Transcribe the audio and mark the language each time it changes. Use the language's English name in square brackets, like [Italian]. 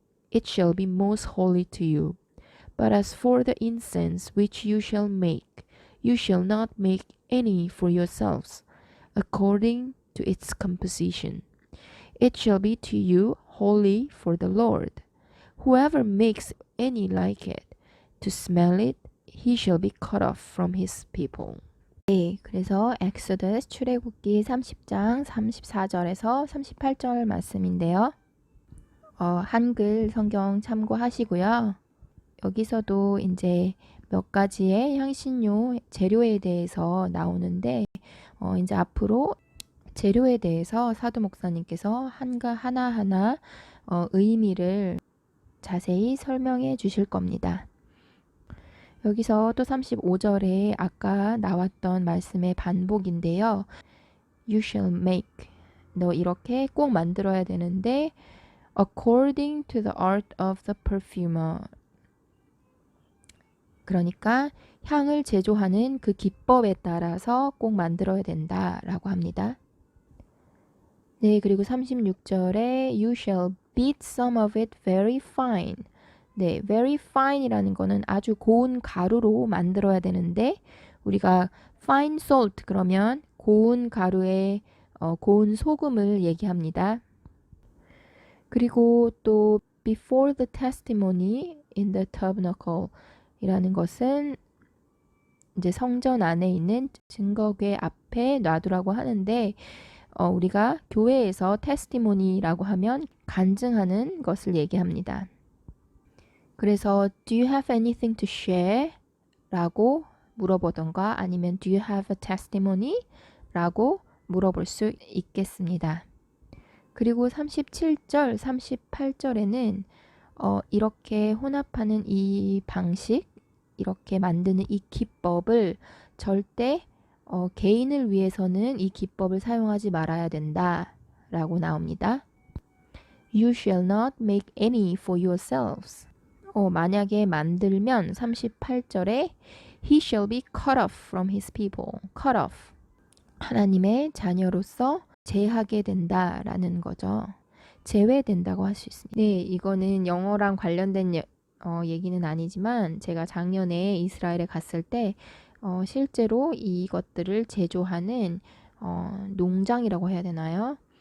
[English] It shall be most holy to you. But as for the incense which you shall make, you shall not make any for yourselves, according to its composition. It shall be to you holy for the Lord. Whoever makes any like it, to smell it, he shall be cut off from his people. [Korean] 네, 그래서 엑소더스 출애굽기 30장 34절에서 38절 말씀인데요. 한글 성경 참고하시고요. 여기서도 이제 몇 가지의 향신료 재료에 대해서 나오는데 이제 앞으로 재료에 대해서 사도 목사님께서 하나하나 의미를 자세히 설명해 주실 겁니다. 여기서 또 35절에 아까 나왔던 말씀의 반복인데요. [English] You shall make. [Korean] 너 이렇게 꼭 만들어야 되는데 [English] according to the art of the perfumer. [Korean] 그러니까 향을 제조하는 그 기법에 따라서 꼭 만들어야 된다라고 합니다. 네, 그리고 36절에 [English] You shall beat some of it very fine. [Korean] 네, [English] very fine [Korean] 이라는 거는 아주 고운 가루로 만들어야 되는데 우리가 [English] fine salt [Korean] 그러면 고운 가루에 고운 소금을 얘기합니다. 그리고 또 [English] before the testimony in the tabernacle [Korean] 이라는 것은 이제 성전 안에 있는 증거궤 앞에 놔두라고 하는데 우리가 교회에서 테스티모니라고 하면 간증하는 것을 얘기합니다. 그래서 [English] Do you have anything to share? [Korean] 라고 물어보던가 아니면 [English] Do you have a testimony? [Korean] 라고 물어볼 수 있겠습니다. 그리고 37절, 38절에는 이렇게 혼합하는 이 방식, 이렇게 만드는 이 기법을 절대 개인을 위해서는 이 기법을 사용하지 말아야 된다 라고 나옵니다. [English] You shall not make any for yourselves. [Korean] 만약에 만들면 38절에 [English] He shall be cut off from his people. cut off. [Korean] 하나님의 자녀로서 제하게 된다라는 거죠. 제외된다고 할 수 있습니다. 네, 이거는 영어랑 관련된 얘기는 아니지만 제가 작년에 이스라엘에 갔을 때 실제로 이것들을 제조하는 농장이라고 해야 되나요?